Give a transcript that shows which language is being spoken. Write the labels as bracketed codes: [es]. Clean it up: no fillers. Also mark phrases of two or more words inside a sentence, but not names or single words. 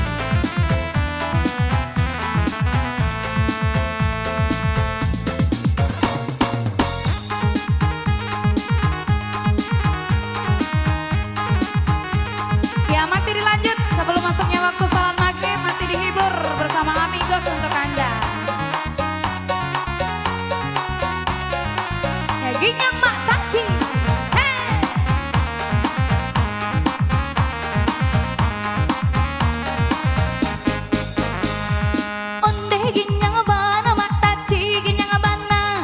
[id] Ya masih dilanjut sebelum masuknya waktu salat maghrib, masih dihibur bersama Amigos untuk Anda. [min] Ya ginyang mak taci. Onde ginyang bana mak taci ginyang bana.